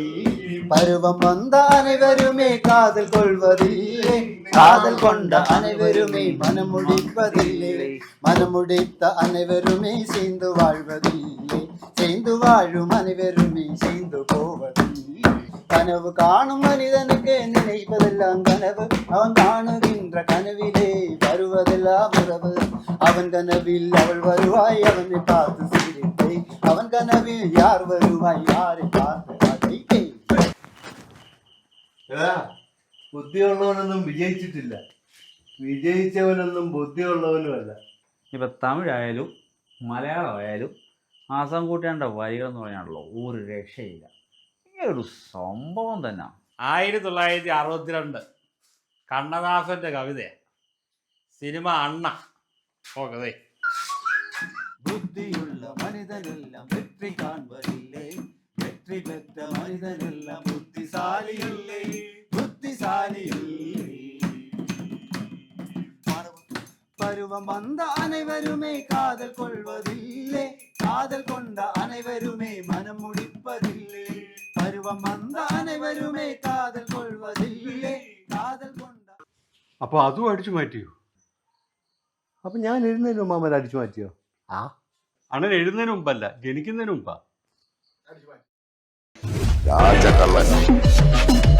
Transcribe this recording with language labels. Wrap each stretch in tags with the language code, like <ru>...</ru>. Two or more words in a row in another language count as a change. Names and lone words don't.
<ta>பருவம் வந்த அனைவருமே காதல் கொள்வதில்லை, காதல் கொண்ட அனைவருமே மனம் முடிப்பதில்லை, மனம் முடித்த அனைவருமே சேர்ந்து வாழ்வதில்லை, சேர்ந்து வாழும் அனைவருமே சேர்ந்து போவதில்லை. கனவு காணும் மனிதனுக்கு நினைப்பதெல்லாம் கனவு, அவன் காணுகின்ற கனவிலே வருவதெல்லாம் உறவு. அவன் கனவில் அவள் வருவாய், அவனை பார்த்து சிரிப்பை, அவன் கனவில் யார் வருவாய், யாரை பார்த்து அதை.</ta> <ml>ബുദ്ധിയുള്ളവനൊന്നും വിജയിച്ചിട്ടില്ല, വിജയിച്ചവനൊന്നും ബുദ്ധിയുള്ളവനുമല്ല. ഇപ്പൊ തമിഴായാലും മലയാളമായാലും ആസാം കൂട്ടേണ്ട വരികൾ എന്ന് പറയാനുള്ളൂ, ഒരു രക്ഷയില്ല. ഒരു സംഭവം തന്നെ. 1962 കണ്ണദാസന്റെ കവിത, സിനിമ അണ്ണ. ഓക്കെ.</ml> <ta>புத்தியுள்ள மனிதனெல்லாம் வெற்றி காண்பதில்லை, வெற்றி பெற்ற மனிதனெல்லாம் புத்திசாலி இல்லை, புத்திசாலி இல்லை. பருவம் வந்த அனைவருமே காதல் கொள்வதில்லை, காதல் கொண்ட அனைவருமே மனம் முடிப்பதில்லை, பருவம் வந்த அனைவருமே காதல் கொள்வதில்லை, காதல் கொண்ட.</ta> <ml>അപ്പൊ അതും അടിച്ചു മാറ്റിയോ? അപ്പൊ ഞാൻ എഴുന്നതിന് മുമ്പ് അമ്മ അടിച്ചു മാറ്റിയോ? അണ്ണൻ എഴുതുന്നതിന് മുമ്പല്ല, ജനിക്കുന്നതിന് മുമ്പാ. രാജകള്ളൻ</ml>